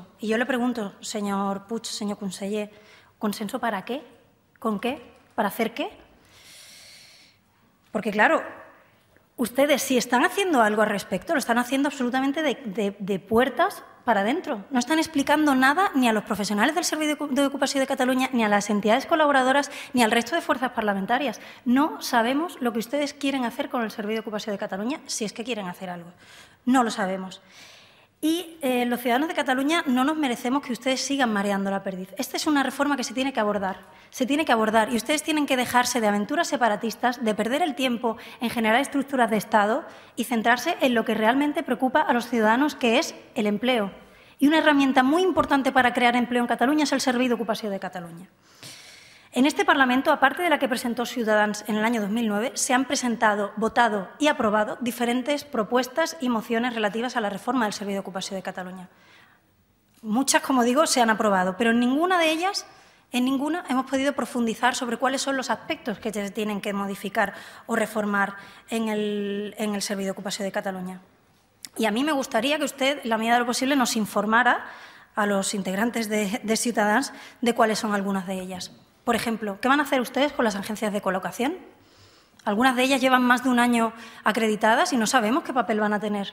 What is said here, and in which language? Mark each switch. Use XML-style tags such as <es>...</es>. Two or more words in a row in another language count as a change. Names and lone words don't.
<es>Y yo le pregunto, señor Puig, señor conseller, ¿consenso para qué? ¿Con qué? ¿Para hacer qué? Porque, claro, ustedes, si están haciendo algo al respecto, lo están haciendo absolutamente de puertas para adentro. No están explicando nada ni a los profesionales del Servei d'Ocupació de Cataluña, ni a las entidades colaboradoras, ni al resto de fuerzas parlamentarias. No sabemos lo que ustedes quieren hacer con el Servei d'Ocupació de Cataluña, si es que quieren hacer algo. No lo sabemos. Y los ciudadanos de Cataluña no nos merecemos que ustedes sigan mareando la perdiz. Esta es una reforma que se tiene que abordar, y ustedes tienen que dejarse de aventuras separatistas, de perder el tiempo en generar estructuras de Estado y centrarse en lo que realmente preocupa a los ciudadanos, que es el empleo. Y una herramienta muy importante para crear empleo en Cataluña es el Servei d'Ocupació de Cataluña. En este Parlamento, aparte de la que presentó Ciutadans en el año 2009, se han presentado, votado y aprobado diferentes propuestas y mociones relativas a la reforma del Servei d'Ocupació de Cataluña. Muchas, como digo, se han aprobado, pero en ninguna de ellas, hemos podido profundizar sobre cuáles son los aspectos que se tienen que modificar o reformar en el Servei d'Ocupació de Cataluña. Y a mí me gustaría que usted, en la medida de lo posible, nos informara a los integrantes de Ciutadans de cuáles son algunas de ellas. Por ejemplo, ¿qué van a hacer ustedes con las agencias de colocación? Algunas de ellas llevan más de un año acreditadas y no sabemos qué papel van a tener.</es>